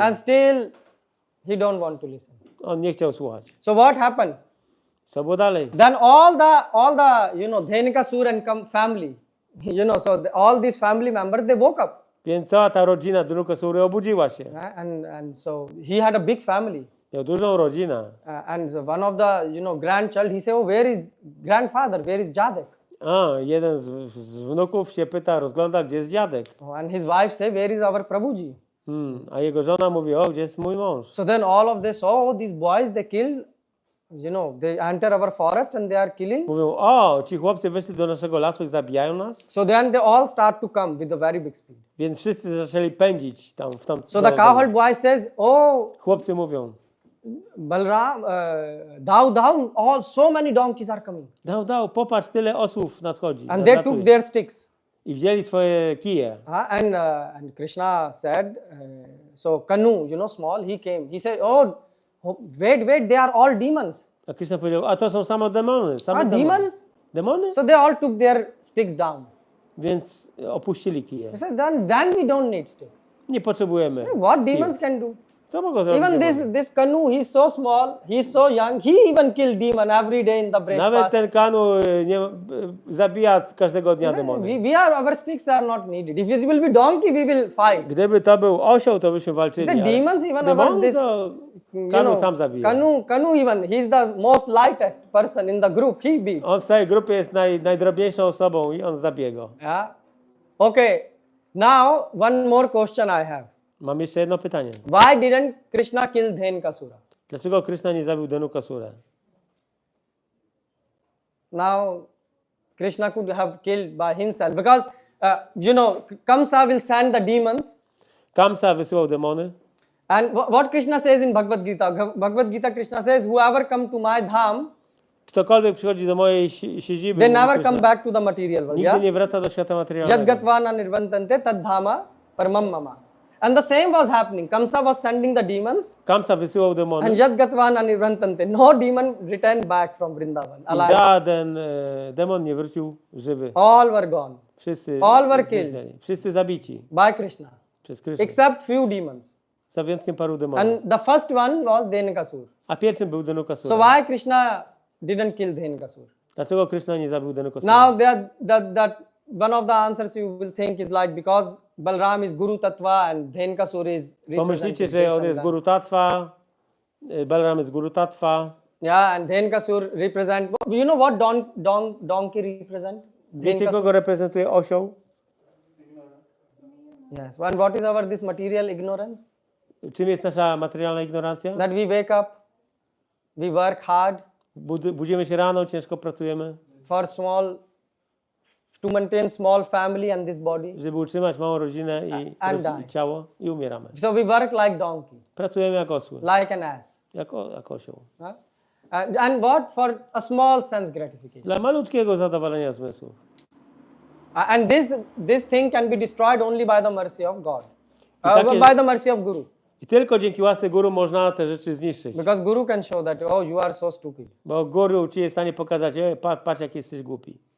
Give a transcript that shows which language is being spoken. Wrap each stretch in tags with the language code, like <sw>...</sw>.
<en>and still he don't want to listen.</en> <pl>on nie chciał słuchać.</pl> <en>So what happened?</en> <pl>Co było dalej?</pl> <en>Then all the Dhenikasura and family, all these family members, they woke up.</en> <pl>Więc cała ta rodzina Dhenukasury obudziła się.</pl> <en>And so he had a big family.</en> <pl>Miał dużą rodzinę.</pl> <en>And so one of the grandchild, he said, oh, where is grandfather, where is</en> <pl>Jadek? Jeden z wnuków się pyta, rozgląda, gdzie jest dziadek.</pl> <en>And his wife say, where is our Prabhuji?</en> <pl>A jego żona mówi, gdzie jest mój mąż?</pl> <en>So then all of this, these boys, they killed, they enter our forest and they are killing.</en> <pl>Mówią, ci chłopcy weszli do naszego lasu i zabijają nas.</pl> <en>So then they all start to come with a very big speed.</en> <pl>Więc wszyscy zaczęli pędzić tam w tam.</pl> <en>So the cowherd boy says,</en> <pl>Chłopcy mówią,</pl> <en>Balram, down, so many donkeys are coming.</en> <pl>dał, popatrz, tyle osłów nadchodzi.</pl> <en>And they took their sticks.</en> <pl>I wzięli swoje kije.</pl> <en>And Krishna said, so Kanu, small, he came. He said, wait, they are all demons.</en> <pl>A Krishna powiedział, to są same demony.</pl> <en>Demons?</en> <pl>Demony?</pl> <en>So they all took their sticks down.</en> <pl>Więc opuścili kije.</pl> <en>He said, then we don't need stick.</en> <pl>Nie potrzebujemy.</pl> <en>What demons can do?</en> <pl>Co mogą zrobić?</pl> <en>Even this Kanu, he's so small, he's so young, he even kill demon every day in the breakfast.</en> <pl>Nawet ten Kanu zabija każdego dnia demony.</pl> <en>Our sticks are not needed. If it will be donkey, we will fight.</en> <pl>Gdyby to był osioł, to byśmy walczyli.</pl> <en>He said, demons, even</en> <pl>demony</pl> <en>this,</en> <pl>to Kanu sam zabija.</pl> <en>Kanu even, he's the most lightest person in the group, he beat.</en> <pl>On w całej grupie jest najdrobniejszą osobą i on zabije go.</pl> <en>Yeah. Okay, now one more question I have.</en> <pl>Mam jeszcze jedno pytanie.</pl> <en>Why didn't Krishna kill Dhenikasura?</en> <pl>Dlaczego Krishna nie zabił Dhenukasurę?</pl> <en>Now, Krishna could have killed by himself because, Kamsa will send the demons.</en> <pl>Kamsa wysyłał demony.</pl> <en>And what Krishna says in Bhagavad Gita? Bhagavad Gita, Krishna says, whoever come to my dham,</en> <pl>Ktokolwiek przychodzi do mojej siedziby,</pl> <en>they never come back to the material world.</en> <pl>nigdy nie wraca do świata materialnego.</pl> <sa>Yadgatvana nirvantante tad dhama paramam mama.</sa> <en>And the same was happening. Kamsa was sending the demons.</en> <pl>Kamsa wysyłał demony.</pl> <en>And</en> <sa>Yadgatvana nirvantante.</sa> <en>No demon returned back from Vrindavan. Alive.</en> <pl>Żaden demon nie wrócił żywy.</pl> <en>All were gone. All were killed.</en> <pl>Wszyscy zabici</pl> <en>by Krishna.</en> <pl>przez Krishna.</pl> <en>Except few demons.</en> <pl>Za wyjątkiem paru demonów.</pl> <en>And the first one was Dhenikasur.</en> <pl>A pierwszym był Dhenukasura.</pl> <en>So why Krishna didn't kill Dhenikasur?</en> <pl>Dlaczego Krishna nie zabił Dhenukasura?</pl> <en>Now that one of the answers you will think is like because Balram is Guru Tattva and Dhenikasur is</en> <pl>Pomyślicie, że on jest Guru Tattva, Balaram jest Guru Tattva.</pl> <en>Yeah, and Dhenikasur represent. You know what donkey represent?</en> <pl>Wiecie, kogo reprezentuje osioł?</pl> <en>Yes. And what is this material ignorance?</en> <pl>Czym jest nasza materialna ignorancja?</pl> <en>That we wake up, we work hard.</en> <pl>Budzimy się rano, ciężko pracujemy.</pl> <en>To maintain small family and this body.</en> <pl>Żeby utrzymać małą rodzinę i ciało i umieramy.</pl> <en>So we work like donkey.</en> <pl>Pracujemy jak osły.</pl> <en>Like an ass.</en> <pl>Jak osioł.</pl> <en>And what? For a small sense gratification.</en> <pl>Dla malutkiego zadowolenia zmysłów.</pl> <en>And this thing can be destroyed only by the mercy of God. By the mercy of Guru.</en> <pl>I tylko dzięki łasce Guru można te rzeczy zniszczyć.</pl> <en>Because Guru can show that, you are so stupid.</en> <pl>Bo Guru ci jest w stanie pokazać, patrz jak jesteś głupi.</pl>